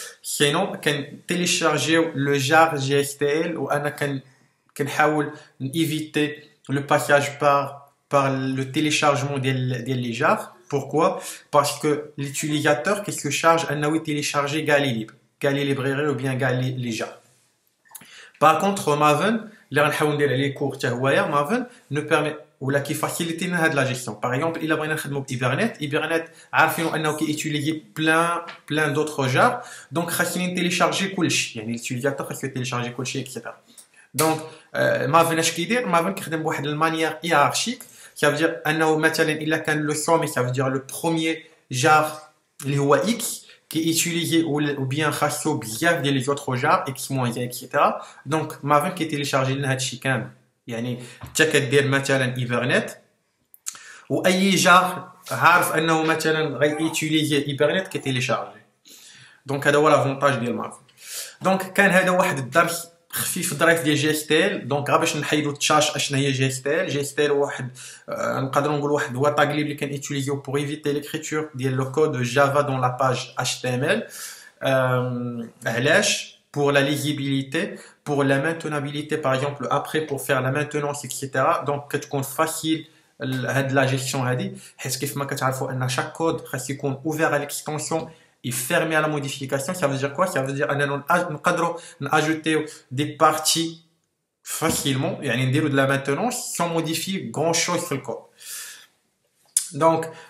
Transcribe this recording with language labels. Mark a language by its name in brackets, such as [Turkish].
[French] Sinon كان télécharger le jar GSTL ou [Arabic] انا كنحاول [French] éviter le passage par le téléchargement des les jars. Pourquoi? Parce que l'utilisateur qu'est-ce que charge انه télécharger [Arabic] قال لي [French] librairie ou bien قال لي les jars. [Arabic] Par contre, Maven, اللي غنحاول ندير عليه كور حتى هويا Maven [French] nous permet [Arabic] ولا كيفاسيليتي لنا هاد لا جيستيون. باغ اكزومبل الا بغينا نخدموا بإيبرنت عارفين انه كيوتيليزي بلان دوطخ جار دونك خاصني نتيليشارجي كلشي يعني اليوتيليزاتور خاصو يتيليشارجي كلشي اكسيتيرا. دونك Maven اش كيدير Maven كيخدم بواحد المانيير هيرارشيك [French] ça veut dire [Arabic] انه مثلا الا كان لو سومي ça veut dire [French] le premier jar [Arabic] اللي هو x [French] qui est utilisé ou bien [Arabic] خاصو بزاف ديال [French] les autres jars x moins etc. donc Maven qui téléchargé [Arabic] لنا هادشي كامل يعني انت كدير مثلا ايبرنت واي جار عارف انه مثلا غيوتيليزي ايبرنت كيتيليشارجي. دونك هذا هو لافونتاج ديال Maven. دونك كان هذا واحد الدرس خفيف ظريف ديال جي اس تي ال. دونك غير باش نحيدو التشاش اشنا هي جي اس تي ال. جي اس تي ال واحد نقدروا نقول واحد هو تاغليب اللي كنيوتيليزيو بور ايفيتي ليكريتور ديال لو كود جافا دون لا باج اتش تي ام ال. علاش؟ [French] pour la lisibilité, pour la maintenabilité par exemple après pour faire la maintenance etc. [Arabic] donc كتكون facile هاد لا جيستيون هادي حيت كيف ما كتعرفوا ان chaque كود خاص يكون [French] ouvert à l'extension et fermé à la modification. Ça veut dire quoi? Ça veut dire [Arabic] اننا نقدروا ناجوتيو [French] des parties facilement [Arabic] يعني نديروا [French] de la maintenance sans modifier grand chose [Arabic] في الكود. [French] Donc